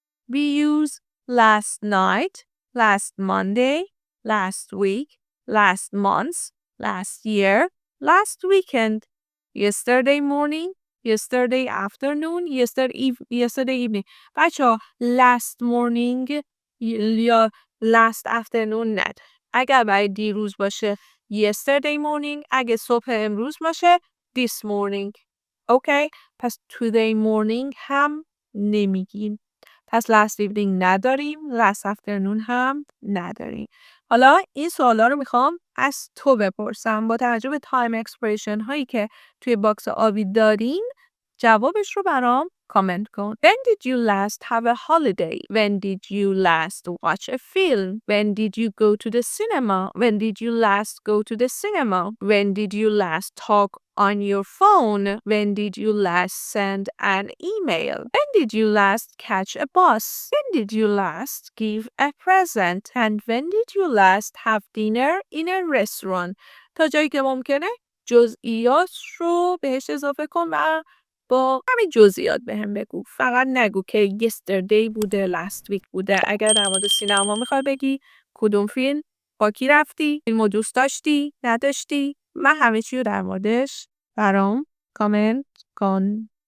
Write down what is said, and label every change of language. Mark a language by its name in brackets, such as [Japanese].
[English] We use last night, last Monday, last week, last month, last year, last weekend, yesterday morning, yesterday afternoon, yesterday evening. [Persian] بچه [English] last morning [Persian] یا [English] last afternoon [Persian] ند. اگر برای دیروز باشه [English] yesterday morning، [Persian] اگه صبح امروز باشه [English] this morning. [Persian] Okay؟ پس [English] today morning [Persian] هم نمیگیم. پس [English] last evening [Persian] نداریم. [English] last afternoon [Persian] هم نداریم. حالا این سوالا رو میخوام از تو بپرسم با توجه به تایم اکسپرشن هایی که توی باکس آبی دارین جوابش رو برام کامنت کن. [English] When did you last have a holiday? When did you last watch a film? When did you go to the cinema? When did you last go to the cinema? When did you last talk on your phone? When did you last send an email? When did you last catch a bus? When did you last give a present? And when did you last have dinner in a restaurant? [Persian] تا جایی که ممکنه جزئیات رو بهش اضافه کن و با همین جزئیات بهم بگو. فقط نگو که yesterday بوده [English] last week [Persian] بوده. اگر در مورد سینما میخوای بگی کدوم فیلم با کی رفتی، فیلمو دوست داشتی نداشتی، من همه چی رو در موردش برام کامنت کن.